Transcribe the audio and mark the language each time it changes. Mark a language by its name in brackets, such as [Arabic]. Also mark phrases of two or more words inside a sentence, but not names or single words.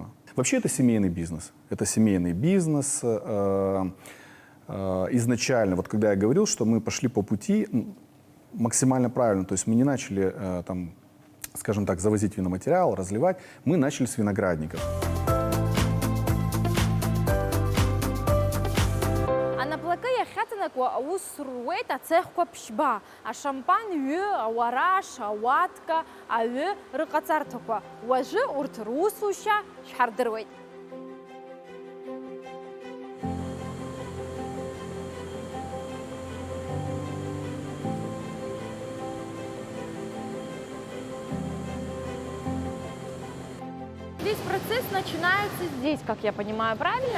[Russian] Вообще это семейный бизнес. Это семейный бизнес. Изначально, вот когда я говорил, что мы пошли по пути максимально правильно, то есть мы не начали, там, скажем так, завозить виноматериал, разливать, мы начали с виноградников. [Abkhazian] Анаплакы яхьаҵанакуа аус руеит ацехқәа ԥшьба, ашампан ҩы, ауараш, ауатка, аҩы рыҟаҵарҭақәа. Уажәы урҭ русушьа шәҳардыруеит. [Russian] Весь процесс начинается здесь, как я понимаю, правильно?